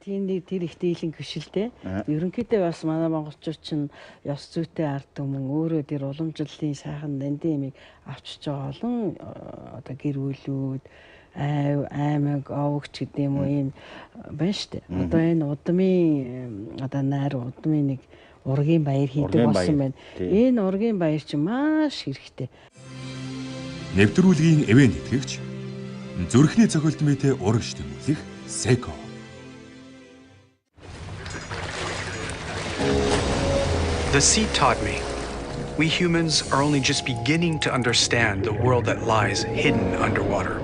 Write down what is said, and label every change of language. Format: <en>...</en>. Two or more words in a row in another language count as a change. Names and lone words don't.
<mn>Тийм нэг тэр их дийлэн хөшилтэй. Ерөнхийдөө бас манай монголчууд чинь ёс зүйтэй ард түмэн өөрөө тэр уламжлалын сайхан нандин ямиг авчиж байгаа олон одоо гэр бүлүүд аймаг овогч гэдэг юм уу ийм байна штэ. Одоо энэ удмын одоо найр удмын нэг ургийн баяр хийдэг болсон байна. Энэ ургийн баяр чинь маш хэрэгтэй. Нэвтрүүлгийн эвэн нэтгэгч зүрхний цохилт мэт урагш тэмүүлэх Секо.</mn> <en>The sea taught me we humans are only just beginning to understand the world that lies hidden underwater.</en>